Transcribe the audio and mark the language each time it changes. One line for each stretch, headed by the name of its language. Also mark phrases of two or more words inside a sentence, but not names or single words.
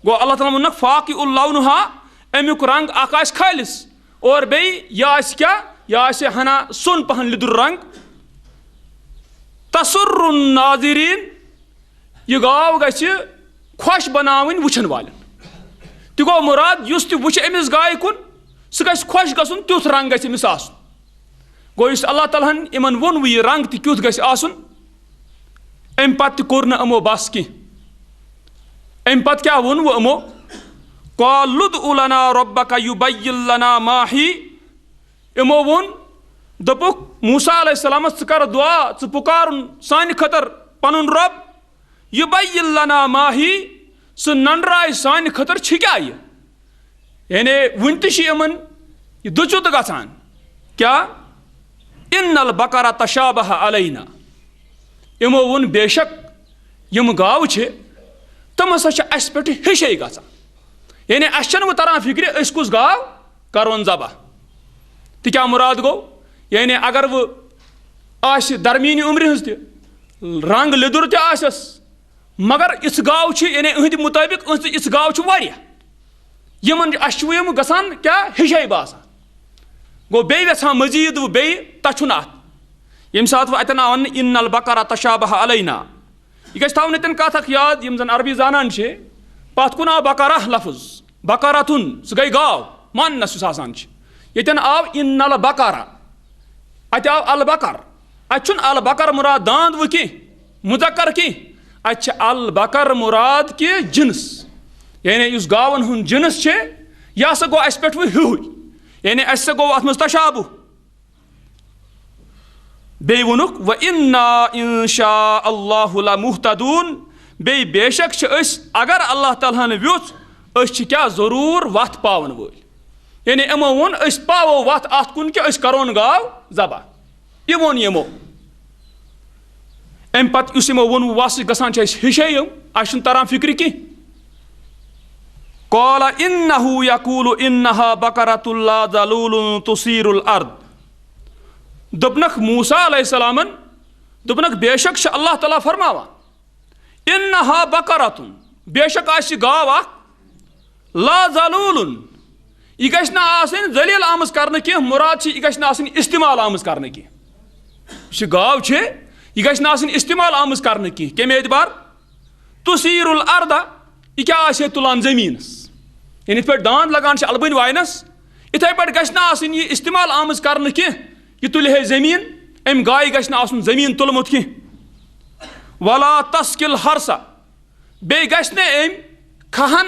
Kashmiri: گوٚو اللہ تعالیٰ ووٚنُکھ
Arabic: فاقع لونہا،
Kashmiri: امیک رنگ اخ آسہِ خٲلِص اور بیٚیہِ یہِ آسہِ کیٛاہ یہِ آسہِ ہنا سۄن پہن لیٚدُر رنگ
Arabic: تسر الناظریٖن
Kashmiri: یہِ گاو گژھِ خۄش بناوٕنۍ وٕچھن والٮ۪ن تہِ گوٚو مُراد یُس تہِ وٕچھِ أمِس گایہِ کُن سُہ گژھِ خۄش گژھُن تیُتھ رنگ گژھِ أمِس آسُن گوٚو یُس اللہ تعالیٰ ہن یِمن ووٚن وۄنۍ یہِ رنگ تہِ کیُتھ گژھِ آسُن امہِ پتہٕ تہِ کوٚر نہٕ یِمو بس کینٛہہ امہِ پتہٕ کیٛاہ ووٚن وۄنۍ یِمو
Arabic: قالوا ادع لنا ربك يبين لنا ما هي
Kashmiri: یِمو ووٚن دوٚپُکھ موسیٰ علیہ السلامس ژٕ کر دعا ژٕ پُکارُن سانہِ خٲطرٕ پنُن رۄب
Arabic: يبين لنا ما هي
Kashmiri: سُہ ننٛڈرایہِ سانہِ خٲطرٕ چھِ کیٛاہ یہِ یعنی وُنہِ تہِ چھِ یِمن یہِ دُچُت گژھان کیٛاہ
Arabic: ان البقرة تشابه علینا
Kashmiri: یِمو ووٚن بے شک یِم گاوٕ چھِ تِم ہسا چھِ اَسہِ پٮ۪ٹھ ہِشے گژھان یعنی اَسہِ چھَنہٕ وۄنۍ تران فِکرِ أسۍ کُس گاو کرون ذبح تہِ کیٛاہ مُراد گوٚو یعنی اگر وۄنۍ آسہِ درمیٖنہِ عُمرِ ہٕنٛز تہِ رنگ لیٚدُر تہِ آسٮ۪س مگر یِژھ گاو چھِ یعنی أہنٛدِ مُطٲبِق یِژھ گاو چھِ واریاہ یِمن اَسہِ چھِ وۄنۍ یِم گژھان کیٛاہ ہِشے باسان گوٚو بیٚیہِ یژھان مٔزیٖد وۄنۍ بیٚیہِ تَچھُن اَتھ ییٚمہِ ساتہٕ وۄنۍ اَتٮ۪ن آو وَننہٕ
Arabic: ان البقرة تشابه علینا
Kashmiri: یہِ گژھِ تھاوُن اَتٮ۪ن کَتھ اکھ یاد یِم زن عربی زانان چھِ پتھ کُن آو بقرہ لفظ بقرتُن سُہ گٔے گاو ماننس یُس آسان چھِ ییٚتٮ۪ن آو
Arabic: ان البقرة
Kashmiri: اَتہِ آو البقر اَتہِ چھُنہٕ البقر مُراد داند وۄنۍ کینٛہہ مُذکر کینٛہہ اَتہِ چھِ البقر مُراد کہِ جنس یعنی یُس گاوَن ہُنٛد جنس چھِ یہِ ہسا گوٚو اَسہِ پٮ۪ٹھ وۄنۍ ہیُوُے یعنی اَسہِ ہسا گوٚو اَتھ منٛز تشابُہ بیٚیہِ ووٚنُکھ
Arabic: وَإِنَّا إِن شاء اللہُ لَمُہْتَدوٗن
Kashmiri: بیٚیہِ بے شک چھِ أسۍ اگر اللہ تعالیٰ ہن ویُژھ أسۍ چھِ کیٛاہ ضروٗر وَتھ پاوَن وٲلۍ یعنی یِمو ووٚن أسۍ پاوو وَتھ اَتھ کُن کہِ أسۍ کَرون گاو ذبح یہِ ووٚن یِمو اَمہِ پتہٕ یُس یِمو ووٚن وَسہٕ گژھان چھِ أسۍ ہِشے یِم اَسہِ چھُنہٕ تران فِکرِ کینٛہہ
Arabic: قال إنه يقول إنها بقرة لا ذلول تثير الأرض
Kashmiri: دوٚپنکھ موسیٰ علیہ السلامن دوٚپنکھ بے شک چھِ اللہ تعالیٰ فرماوان
Arabic: إنها بقرة
Kashmiri: بے شک آسہِ یہِ گاو اکھ
Arabic: لا ذلول
Kashmiri: یہِ گژھِ نہٕ آسٕنۍ ذلیٖل آمٕژ کرنہٕ کینٛہہ مُراد چھِ یہِ گژھِ نہٕ آسٕنۍ استعمال آمٕژ کرنہٕ کینٛہہ یُس یہِ گاو چھِ یہِ گژھِ نہٕ آسٕنۍ استعمال آمٕژ کرنہٕ کینٛہہ کمہِ اعتبار
Arabic: تثير الأرض
Kashmiri: یہِ کیٛاہ آسہِ ہے تُلان زٔمیٖنس یعنی یِتھ پٲٹھۍ داند لگان چھِ البٲنۍ واینس یِتھے پٲٹھۍ گژھِ نہٕ آسٕنۍ یہِ استعمال آمٕژ کرنہٕ کینٛہہ یہِ تُلہِ ہے زٔمیٖن امہِ گایہِ گژھِ نہٕ آسُن زٔمیٖن تُلمُت کینٛہہ
Arabic: ولا تسکل ہرسا
Kashmiri: بیٚیہِ گژھِ نہٕ أمۍ کھہن